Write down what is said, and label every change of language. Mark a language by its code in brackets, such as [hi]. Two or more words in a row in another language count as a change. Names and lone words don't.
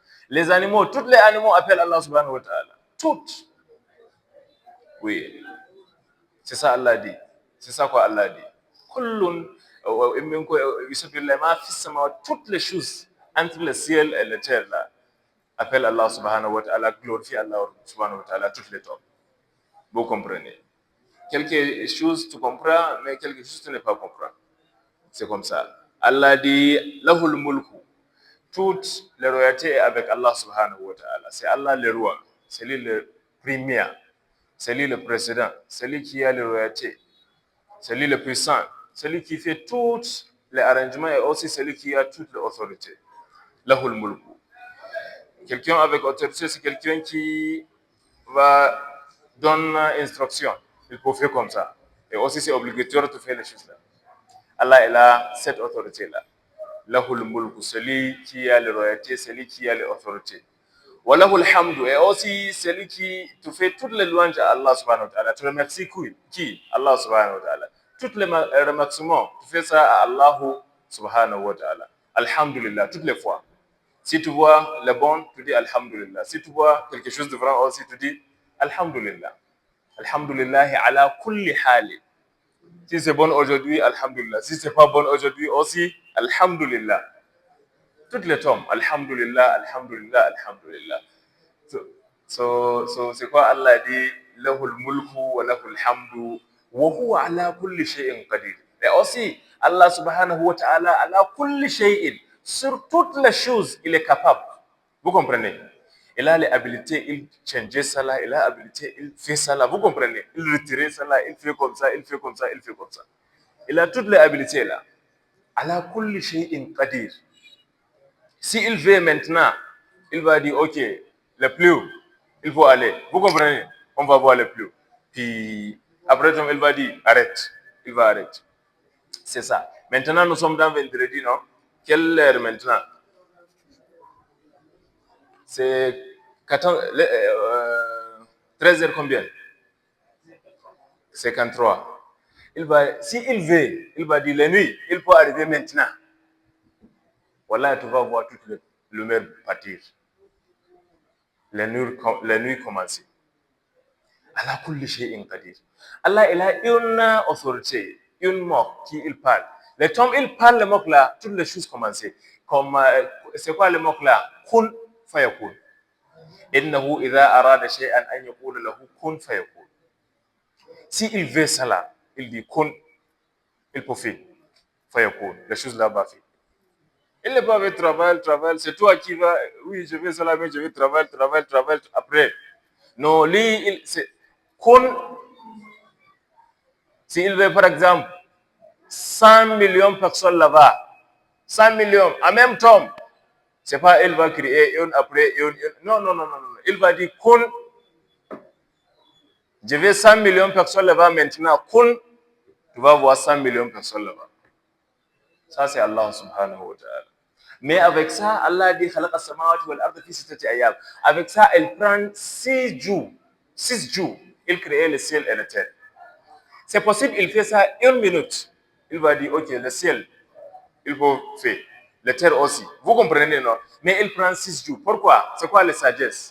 [fr] Les animaux, tous les animaux appellent [ar] الله سبحانه وتعالى. [fr] Toutes. Oui. C'est ça Allah dit. C'est ça quoi Allah dit. Toutes les choses entre le ciel et la terre là appellent [ar] الله سبحانه وتعالى, [fr] glorifient [ar] الله سبحانه وتعالى, [fr] toutes les temps. Vous comprenez? Quelque chose tu comprends, mais quelque chose tu n'es pas comprendre. C'est comme ça. Allah dit [ar] له الملك. [fr] Toute la royauté est avec [ar] الله سبحانه وتعالى. [fr] C'est Allah le roi, c'est lui le premier, c'est lui le président, c'est lui qui a la royauté, c'est lui le puissant, c'est lui qui fait tous les arrangements et aussi celui qui a toute l'autorité. [ar] له الملك. [fr] Quelqu'un avec autorité, c'est quelqu'un qui va donner instruction. Il faut faire comme ça. Et aussi, c'est obligatoire de faire les choses là. Allah il a cette autorité-là. [ar] له الملك, [fr] celui qui a la royauté, celui qui a l'autorité. [ar] وله الحمد, [fr] et aussi celui qui te fait toutes les louanges à [ar] الله سبحانه وتعالى. [fr] Tu remercies qui? [ar] الله سبحانه وتعالى. [fr] Toutes les remerciements, tu fais ça à [ar] الله سبحانه وتعالى. الحمد لله, [fr] toutes les fois. Si tu vois le bon, tu dis Alhamdulillah. Si tu vois quelque chose de vrai aussi, tu dis Alhamdulillah. [ar] الحمد لله على كل حال. [fr] Si c'est bon aujourd'hui, Alhamdulillah. Si c'est pas bon aujourd'hui aussi, Alhamdulillah. Toutes les tombes, [ar] الحمد لله الحمد لله الحمد لله. [fr] C'est quoi Allah dit, [ar] له الملك وله الحمد وهو على كل شيء قدير. [fr] Et aussi, [ar] الله سبحانه وتعالى على كل شيء, [fr] sur toutes les choses, il est capable. Vous comprenez? Il a les habilités, il change ça là, il a habilité, il fait ça là. Vous comprenez? Il retire ça là, il fait comme ça, il fait comme ça, il fait comme ça. Il a toutes les habilités là. [ar] على كل شيء قدير. [fr] S'il veut maintenant, il va dire, OK, le plus haut, il faut aller. Vous comprenez? On va voir le plus haut. Puis, après, il va dire, arrête. Il va arrêter. C'est ça. Maintenant, nous sommes dans vendredi, non? Quelle heure maintenant? C'est 13 heures combien? 53. S'il veut, il va dire, la nuit, il peut arriver maintenant. Voilà, tu vas voir toute le lumière partir. La nuit commence. [ar] الله كل شيء قدير. [fr] Allah il a une autorité, une moque qui il parle. Le temps il parle le moque là, toutes les choses commencent. Comme c'est quoi le moque là? [ar] كن فيكون. إنه إذا أراد شيئا أن يقول له كن فيكون. [fr] Si il veut cela, il dit kun, il peut faire. Fayakun. Les choses là-bas fait. Il n'est pas avec travail, c'est toi qui vas, oui, je vais cela, mais je vais travail, après. Non, lui, c'est kun. S'il veut, par exemple, 100 millions de personnes là-bas, 100 millions, en même temps, c'est pas il va créer une après une. Non. Il va dire, kun, je veux 100 millions de personnes là-bas maintenant, kun, tu vas voir 100 millions de personnes là-bas. Ça, c'est [ar] الله سبحانه وتعالى. [fr] Mais avec ça, Allah dit, [ar] خلق السماوات والأرض في ستة أيام. [fr] Avec ça, il prend 6 jours. 6 jours. Il crée le ciel et la terre. C'est possible, il fait ça 1 minute. Il va dire, OK, le ciel, il faut faire. La terre aussi. Vous comprenez, non? Mais il prend 6 jours. Pourquoi? C'est quoi la sagesse?